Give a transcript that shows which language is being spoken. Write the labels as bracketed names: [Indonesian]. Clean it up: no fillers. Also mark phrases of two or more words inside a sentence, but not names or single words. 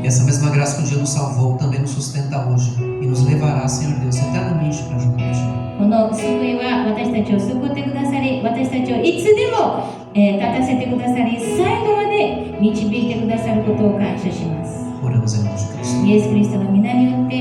[Portuguese] E essa mesma graça que um dia nos salvou também nos sustenta hoje e nos levará, Senhor Deus, eternamente para junto contigo. [Japanese] この救いは私たちを救ってくださり、私たちをいつでも、立たせてくださり、最後まで導いてくださることを感謝します。 [Portuguese] Oramos em nome de Cristo. [Japanese] イエス・キリストの皆によって